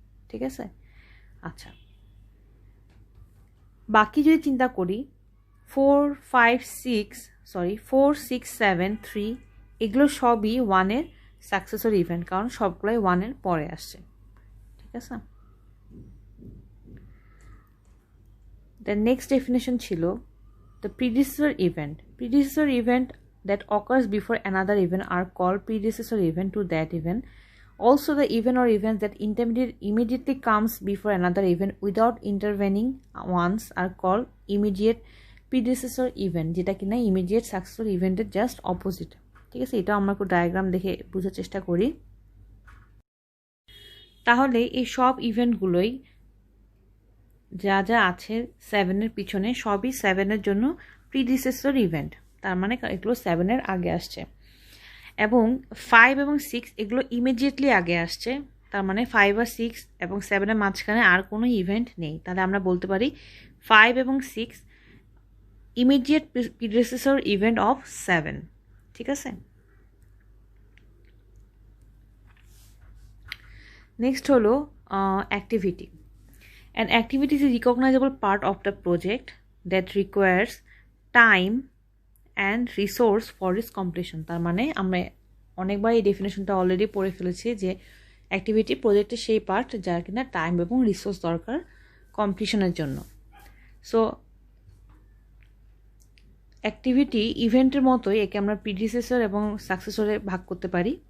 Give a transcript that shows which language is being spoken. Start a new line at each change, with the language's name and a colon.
Bangla: ঠিক আছে, আচ্ছা, বাকি যদি চিন্তা করি 4, 6, 7, 3 এগুলো সবই 1-এর সাকসেসর ইভেন্ট, কারণ সবগুলোই 1-এর পরে আসছে। ঠিক আছে,
English: The next definition ছিল the predecessor event. Predecessor event that occurs before another event are called predecessor event to that event. Also, the event or events that immediately comes before another event without intervening ones are called immediate predecessor event,
Bangla: যেটা কিনা immediate successor ইভেন্টের just opposite. ঠিক আছে, এটা আমরা একটু diagram দেখে বোঝার চেষ্টা করি। তাহলে এই সব ইভেন্টগুলোই যা যা আছে 7-এর পিছনে সবই 7-এর জন্য প্রিডিসেসর ইভেন্ট, তার মানে এগুলো 7-এর আগে আসছে। এবং 5 এবং 6 এগুলো ইমিডিয়েটলি আগে আসছে, তার মানে 5 আর 6 এবং 7-এর মাঝখানে আর কোনো ইভেন্ট নেই। তাহলে আমরা বলতে পারি 5 এবং 6 ইমিডিয়েট প্রিডিসেসর ইভেন্ট অফ 7। ঠিক আছে, নেক্সট হলো activity.
English: An activity is a recognizable part of the project that requires time and resource for its completion।
Bangla: তার মানে আমরা অনেকবার এই ডেফিনেশনটা অলরেডি পড়ে ফেলেছি যে অ্যাক্টিভিটি প্রজেক্টের সেই পার্ট যার কিনা টাইম এবং রিসোর্স দরকার কমপ্লিশনের জন্য। সো অ্যাক্টিভিটি ইভেন্টের মতোই একে আমরা প্রিডিসেসর এবং সাকসেসরে ভাগ করতে পারি।